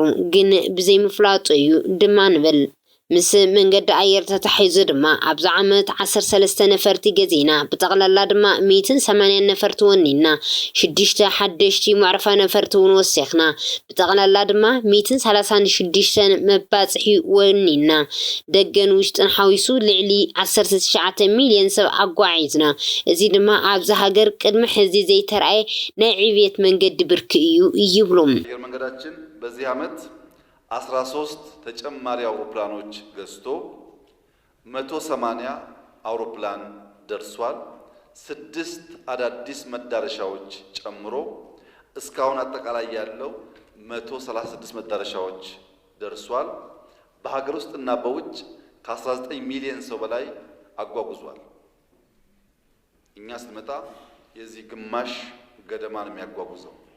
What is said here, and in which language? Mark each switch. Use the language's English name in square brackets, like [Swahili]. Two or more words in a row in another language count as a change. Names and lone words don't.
[Tigrinya] ግን ብዘይምፍላጡ እዩ ድማ ንብል ምስ መንገዲ ኣየር ተታሒዙ ድማ ኣብዚ ዓመት 13 ነፈርቲ ገዚና ብጠቕላላ ድማ 180 ነፈርቲ ወኒና 6 ሓደሽቲ መዕረፋ ነፈርቲ እውን ወሲኽና ብጠቕላላ ድማ 136 መባፅሒ ወኒና ደገን ውሽጥን ሓዊሱ ልዕሊ 19 ሚልዮን ሰብ ኣጓዒዝና እዚ ድማ ኣብዚ ሃገር ቅድሚ ሕዚ ዘይተረኣየ ናይ ዕብየት መንገዲ ብርኪ እዩ ይብሉም [Amharic] መንገዳችን በዚህ ዓመት 13 ተጨማሪ አውሮፕላኖች ገዝቶ 180 አውሮፕላን ደርሷል 6 አዳዲስ መዳረሻዎች ጨምሮ እስካሁን አጠቃላይ ያለው 136 መዳረሻዎች ደርሷል በሀገር ውስጥና በውጭ ከ19 ሚሊዮን ሰው በላይ አጓጉዟል እኛ ስንመጣ የዚህ ግማሽ ገደማን የሚያጓጉዘው